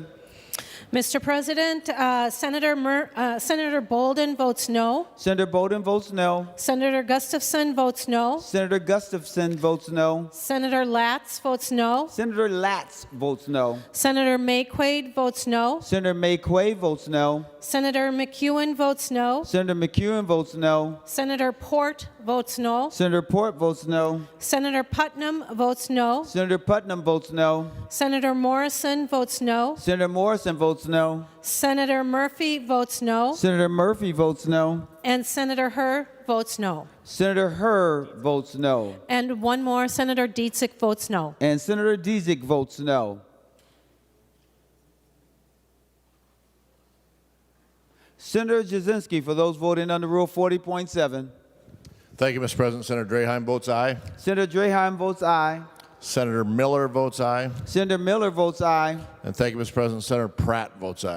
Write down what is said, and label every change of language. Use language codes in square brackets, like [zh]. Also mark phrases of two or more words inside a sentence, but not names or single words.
[en] Mr. President, Senator Bolden votes no. Senator Bolden votes no. Senator Gustafson votes no. Senator Gustafson votes no. Senator Latz votes no. Senator Latz votes no. Senator Mayquade votes no. Senator Mayquade votes no. Senator McEwen votes no. Senator McEwen votes no. Senator Port votes no. Senator Port votes no. Senator Putnam votes no. Senator Putnam votes no. Senator Morrison votes no. Senator Morrison votes no. Senator Murphy votes no. Senator Murphy votes no. And Senator Herr votes no. Senator Herr votes no. And one more, Senator Dietzick votes no. And Senator Dietzick votes no. Senator Jasinski, for those voting under Rule 40.7. Thank you, Mr. President. Senator Draheim votes aye. Senator Draheim votes aye. Senator Miller votes aye. Senator Miller votes aye. And thank you, Mr. President. Senator Pratt votes aye.